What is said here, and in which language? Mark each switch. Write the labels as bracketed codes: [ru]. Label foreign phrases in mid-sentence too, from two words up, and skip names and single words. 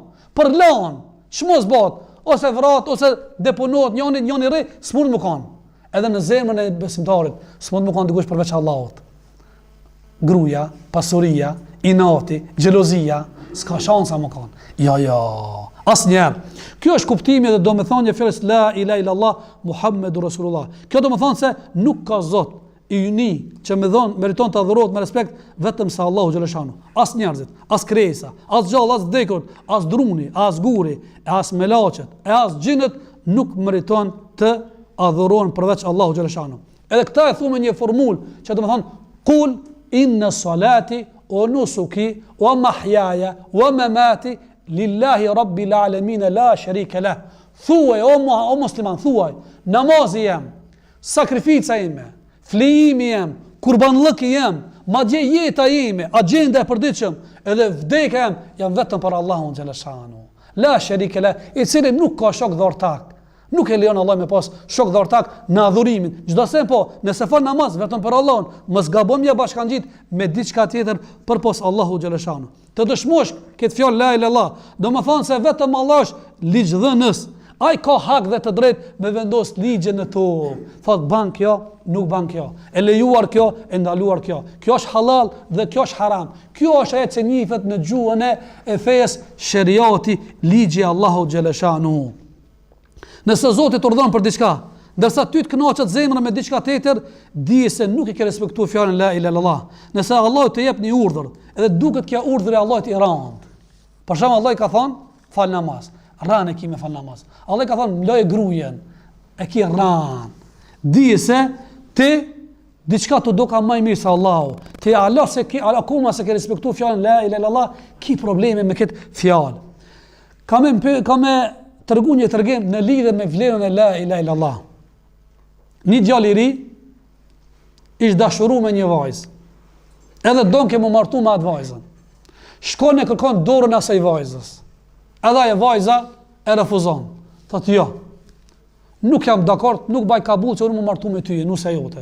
[sq] Për lan, ç'mos bëhet, ose vrat ose deponohet njëri rri, s'mund më kanë. Edhe në zemrën e besimtarit, s'mund më kanë dikush përveç Allahut. Gruaja, pasuria, inati, xhelozia, s'ka shansa më kanë. Ja, asnjëherë. Kjo është kuptimi dhe domethënia e fjalës [ar] لا إله إلا الله محمد رسول الله. [sq] Kjo domethënë se nuk ka Zot i uni që meriton të adhurohet me respekt vetëm sa Allahu xhaleshanu. As njerëzit, as kresa, as gjallë, as vdekur, as druni, as guri, as melaçet, as xhinët nuk meriton të adhurohen përveç Allahu xhaleshanu. Edhe këta e thumë një formulë që domethënë [ar] قل إن صلاتي ونسكي ومحياي ومماتي لله رب العالمين لا شريك له. [sq] Thuaj o musliman, thuaj, namazi jam, sakrifica ime, flijimi jam, kurbanllëki jam, madje jeta ime, agjenda e përditshëm, edhe vdekja jam vetëm për Allahun xhaleshanu. [ar] لا شريك له, [sq] i cili nuk ka shok dhe ortak. Nuk e lejon Allah me pas shok dhe ortak në adhurimin. Çdo se po, nëse fal namaz vetëm për Allahun, mos gabojmë ja bashkangjit me diçka tjetër përpos Allahu xhaleshanu. Të dëshmosh këtë fjalë [ar] لا إله إلا الله, [sq] domethënë se vetëm Allah është ligjdhënës. Ai ka hak dhe të drejtë me vendos ligje në tokë. Thot ban kjo, nuk ban kjo. E lejuar kjo, e ndaluar kjo. Kjo është halal dhe kjo është haram. Kjo është ajo që njihet në gjuhën e fesë sheriati, ligji Allahu xhaleshanu. Nëse Zoti të urdhon për diçka, ndërsa ty të kënaqet zemra me diçka tjetër, di se nuk e ke respektuar fjalën [ar] لا إله إلا الله. [sq] Nëse Allah të jep një urdhër, edhe duket kjo urdhër e Allahut i rand. Për shembull Allah i ka thonë, fal namaz. Rran e ki me fal namaz. Allah i ka thonë, mloje grujen. E ki rran. Di se ti diçka të do ka më mirë se Allahu. Ti akoma se ke respektuar fjalën [ar] لا إله إلا الله, [sq] ki probleme me këtë fjalë. Ka me tërgu një tërgim në lidhje me vlerën e [ar] لا إله إلا الله. [sq] Një djalë i ri ish dashuru me një vajzë. Edhe don ke më martu me atë vajzën. Shkon e kërkon dorën e asaj vajzës. Edhe ajo vajza e refuzon. Thotë jo. Nuk jam dakord, nuk baj kabull që unë më martu me ty, nuse jote.